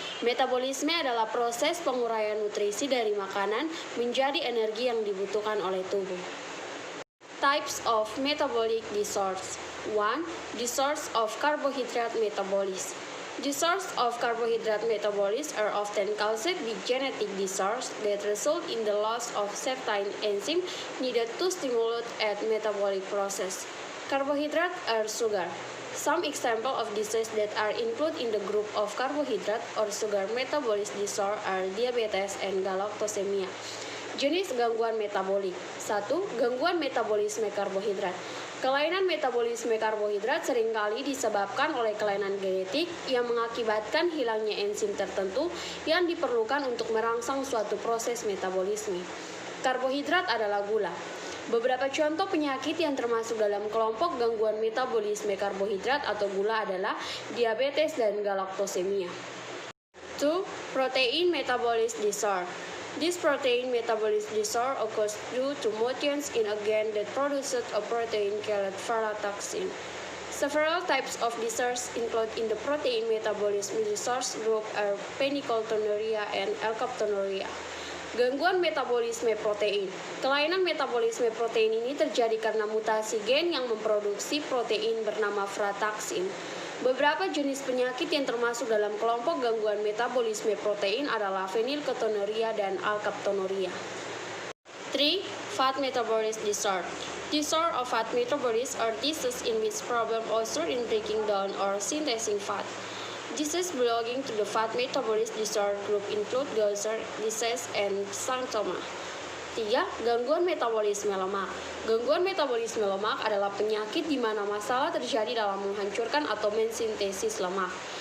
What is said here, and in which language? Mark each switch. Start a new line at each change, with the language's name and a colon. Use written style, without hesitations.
Indonesian: Metabolisme adalah proses penguraian nutrisi dari makanan menjadi energi yang dibutuhkan oleh tubuh.
English: Types of metabolic disorders. 1. Disorders of carbohydrate metabolism. Disorders of carbohydrate metabolism are often caused by genetic disorders that result in the loss of certain enzymes needed to stimulate a metabolic process. Carbohydrates are sugar. Some examples of diseases that are included in the group of carbohydrate or sugar metabolism disorder are diabetes and galactosemia.
Indonesian: Jenis gangguan metabolik. 1. Gangguan metabolisme karbohidrat. Kelainan metabolisme karbohidrat seringkali disebabkan oleh kelainan genetik yang mengakibatkan hilangnya enzim tertentu yang diperlukan untuk merangsang suatu proses metabolisme. Karbohidrat adalah gula. Beberapa contoh penyakit yang termasuk dalam kelompok gangguan metabolisme karbohidrat atau gula adalah diabetes dan galaktosemia.
English: 2. Protein metabolism disorder. This protein metabolism disorder occurs due to mutations in a gene that produces a protein called frataxin. Several types of disorders included in the protein metabolism disorders group are phenylketonuria and alkaptonuria.
Indonesian: Gangguan metabolisme protein. Kelainan metabolisme protein ini terjadi karena mutasi gen yang memproduksi protein bernama frataxin. Beberapa jenis penyakit yang termasuk dalam kelompok gangguan metabolisme protein adalah phenylketonuria dan alkaptonuria. 3.
English: Fat metabolism disorder. Disorder of fat metabolism are diseases in which problem occur in breaking down or synthesizing fat. Diseases belonging to the fat metabolism disorder group include Gaucher disease and Santoma.
Indonesian: 3. Gangguan metabolisme lemak. Gangguan metabolisme lemak adalah penyakit di mana masalah terjadi dalam menghancurkan atau mensintesis lemak.